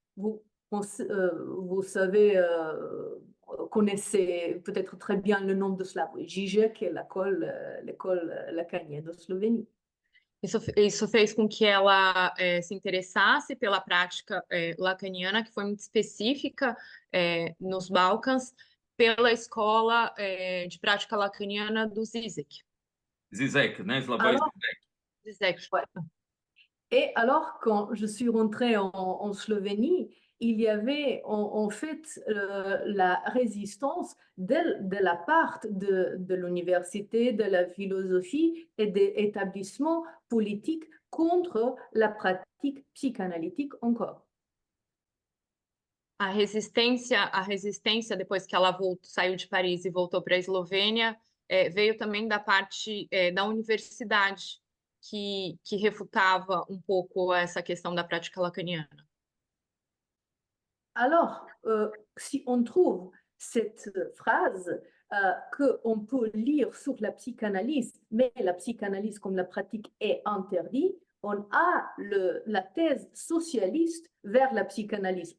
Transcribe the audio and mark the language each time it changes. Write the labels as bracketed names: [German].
[French] Vous savez, connaissez peut-être très bien le nom de Slavoj Žižek et l'école lacanienne de Slovénie. [Portuguese] Isso fez com que ela se interessasse pela prática lacaniana, que foi muito específica nos Balcãs, pela escola de prática lacaniana do Zizek. Zizek, né? Slavoj Zizek. Zizek. [French] Ouais. Et alors, quand je suis rentrée en Slovénie, il y avait en fait la résistance de la part de l'université, de la philosophie et des établissements politiques contre la pratique psychanalytique encore. A resistência depois que ela saiu de Paris e voltou para a Eslovênia, veio também da parte da universidade, que refutava um pouco essa questão da prática lacaniana. Alors, si on trouve cette phrase qu'on peut lire sur la psychanalyse, mais la psychanalyse comme la pratique est interdite, on a la thèse socialiste vers la psychanalyse.